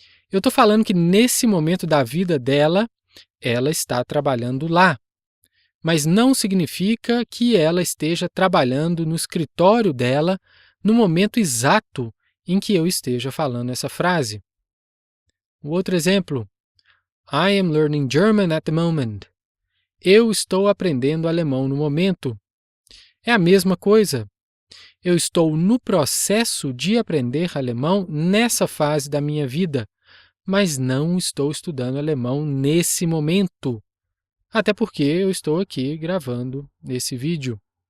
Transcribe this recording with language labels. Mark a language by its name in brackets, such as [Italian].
[Portuguese] Eu estou falando que nesse momento da vida dela, ela está trabalhando lá. Mas não significa que ela esteja trabalhando no escritório dela no momento exato em que eu esteja falando essa frase. O outro exemplo, [English] I am learning German at the moment. [Portuguese] Eu estou aprendendo alemão no momento. É a mesma coisa. Eu estou no processo de aprender alemão nessa fase da minha vida, mas não estou estudando alemão nesse momento. Até porque eu estou aqui gravando esse vídeo.